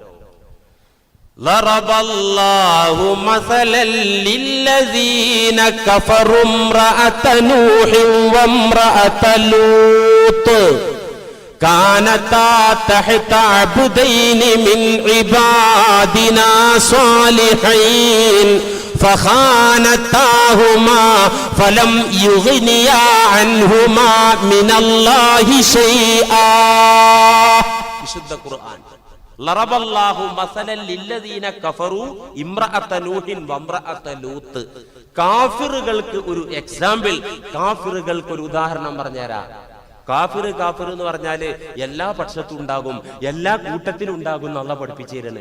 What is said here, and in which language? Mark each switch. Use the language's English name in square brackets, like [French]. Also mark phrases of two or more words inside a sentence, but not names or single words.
[Arabic] ضرب الله مثلا للذين كفروا امرأت نوح وامرأت لوط كانتا تحت عبدين من عبادنا صالحين فخانتاهما فلم يغنيا عنهما من الله شيئا. [Malayalam] വിശുദ്ധ ഖുർആൻ. [Arabic] ضرب الله مثلا للذين كفروا امرأت نوح وامرأت لوط. [Malayalam] കാഫിറുകൾക്ക് ഒരു എക്സാമ്പിൾ, കാഫിറുകൾക്ക് ഒരു ഉദാഹരണം പറഞ്ഞുതരാം. കാഫിർ എന്ന് പറഞ്ഞാല് എല്ലാ പക്ഷത്തും ഉണ്ടാകും, എല്ലാ കൂട്ടത്തിലും ഉണ്ടാകും എന്നുള്ള പഠിപ്പിച്ചു തരണേ.